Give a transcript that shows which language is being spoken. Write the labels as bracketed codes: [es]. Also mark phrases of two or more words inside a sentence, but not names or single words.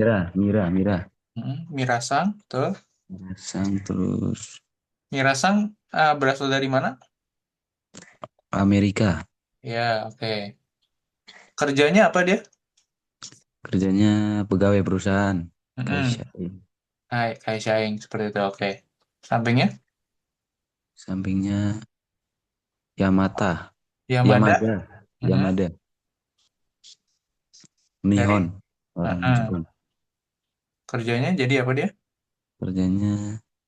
[id] Mira, Mira-sang, betul. Sang terus Mira-sang berasal dari mana? Amerika. Ya, oke. Kerjanya apa dia? Kerjanya pegawai perusahaan. Mm-mm. Kaisha. Hai, Kai Shaing, seperti itu, oke. Sampingnya? Sampingnya Yamata, Yamada. Yamada, Mm-mm. Yamada, Dari Nihon, orang mm-mm. Jepang. Kerjanya jadi apa dia? Kerjanya